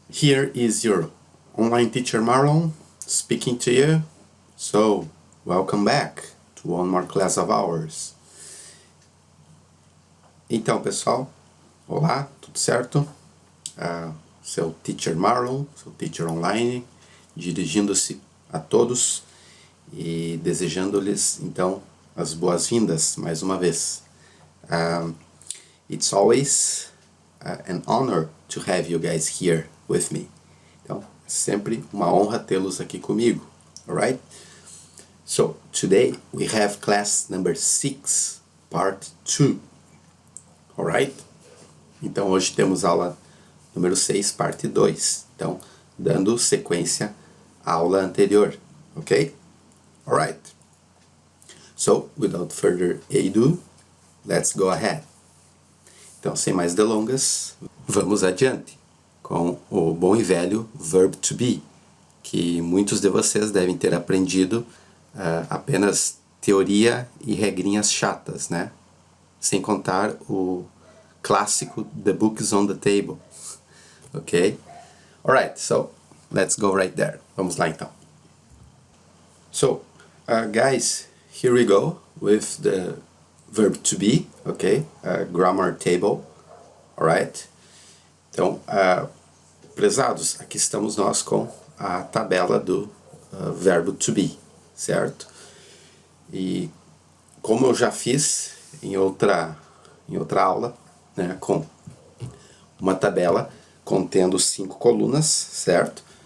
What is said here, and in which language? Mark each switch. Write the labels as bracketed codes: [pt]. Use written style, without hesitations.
[en] Here is your online teacher Marlon speaking to you. So, welcome back to one more class of ours. [pt] Então, pessoal, olá, tudo certo? Seu teacher Marlon, seu teacher online, dirigindo-se a todos e desejando-lhes, então, as boas-vindas mais uma vez. [en] It's always an honor to have you guys here with me. [pt] Então, é sempre uma honra tê-los aqui comigo, alright? [en] So, today we have class number 6, part 2, alright? [pt] Então, hoje temos aula número 6, parte 2. Então, dando sequência à aula anterior, ok? [en] Alright. So, without further ado, let's go ahead. [pt] Então, sem mais delongas, vamos adiante com o bom e velho verb to be, que muitos de vocês devem ter aprendido apenas teoria e regrinhas chatas, né? Sem contar o clássico [en] The Book is on the Table, [pt] ok? [en] Alright, so let's go right there. [pt] Vamos lá então. [en] So, guys, here we go with the verb to be, ok? Grammar table, alright? [pt] Então, prezados, aqui estamos nós com a tabela do verbo to be, certo? E como eu já fiz em outra aula, né, com uma tabela contendo 5 colunas, certo?